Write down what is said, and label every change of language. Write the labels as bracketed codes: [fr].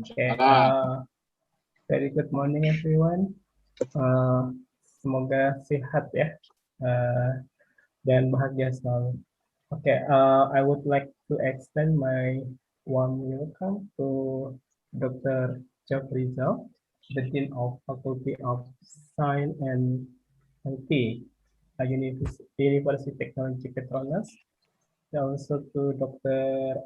[en] Okay, very good morning everyone. [id] Semoga sehat ya dan bahagia selalu. [en] Okay, I would like to extend my warm welcome to Dr. Jafreezal, the Dean of Faculty of Science and IT, Universiti Teknologi Petronas, and also to Dr.